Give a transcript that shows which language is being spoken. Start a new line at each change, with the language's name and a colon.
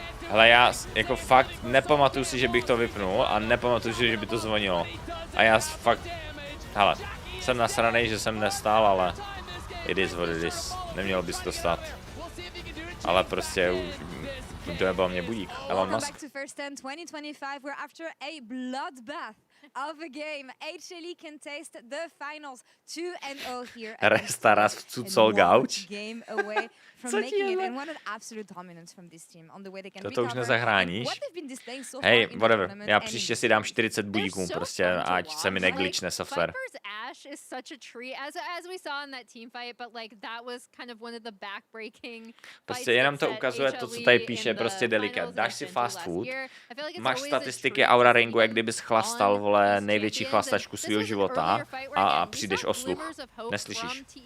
Czech: Ale já jako fakt nepamatuju si, že bych to vypnul a nepamatuju si, že by to zvonilo. A já fakt, hele, jsem nasranej, že jsem nestál, ale
English: it is what it is.
Czech: Nemělo bys to stát. Ale prostě dojebal mě budík. Elon Musk.
English: Back to First 10 2025, where after a bloodbath of a game, HLE can taste the finals 2-0 here. Restaras v cucol gauč. Game away from making it and one of absolute dominance from this team on the way they can
Czech: to už nezahráníš. Hej, whatever. Já příště si dám 40 budíků prostě, ať se mi neglitchne software.
English: Ash is such a treat, as we saw in that team fight, but like that was kind of one of the backbreaking.
Czech: Prostě jenom to ukazuje to, co tady píše, prostě delikát. Dáš si fast food, máš statistiky Aura Ringu, jak kdybys chlastal, vole, největší chlastačku svého života a přijdeš o sluch. Neslyšíš.